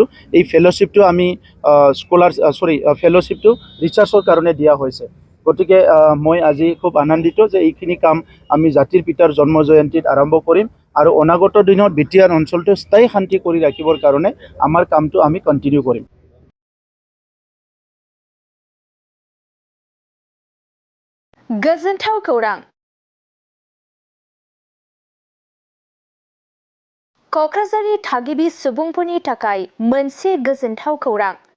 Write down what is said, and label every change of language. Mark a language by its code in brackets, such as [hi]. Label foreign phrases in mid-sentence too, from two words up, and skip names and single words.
[as] এই ফেলোশ্বিপটো আমি ফেলোশ্বিপটো ৰিচাৰ্চৰ কাৰণে দিয়া হৈছে। গতিকে মই আজি খুব আনন্দিত যে এইখিনি কাম আমি জাতিৰ পিতাৰ জন্ম জয়ন্তীত আৰম্ভ কৰিম আৰু অনাগত দিনত বিটিআৰ অঞ্চলটো স্থায়ী শান্তি কৰি ৰাখিবৰ কাৰণে আমাৰ কামটো আমি কণ্টিনিউ কৰিম। [brx] गोजोनथाव खौरां। क'क्राझारनि थागिबि सुबुंफोरनि थाखाय मोनसे गोजोनथाव खौरां।